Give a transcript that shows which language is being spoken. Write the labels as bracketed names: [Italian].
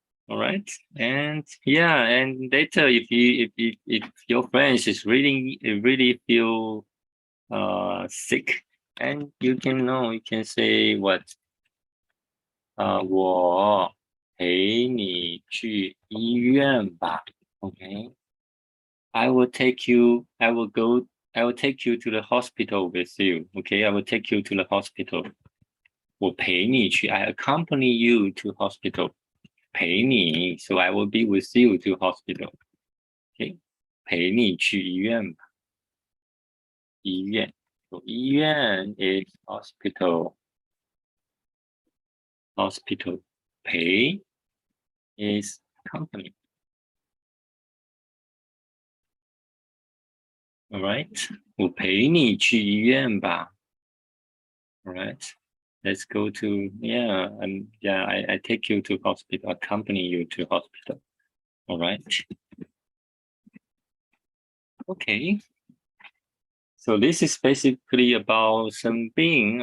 [English] All right, and yeah, and later if your friends is really feel sick, and you can say what [Chinese] 我陪你去医院吧 [English] ，OK。 I will take you to the hospital with you. Okay, I will take you to the hospital. [Chinese] 我陪你去 [English] I accompany you to hospital. 陪你 so I will be with you to hospital. [Chinese] Okay, 陪你去医院吧。 [English] 医院 so 医院 is hospital. Hospital. 陪 is company. [Chinese] All right, 我陪你去医院吧。 [English] All right, let's go to I take you to hospital, accompany you to hospital. All right. Okay. So this is basically about something.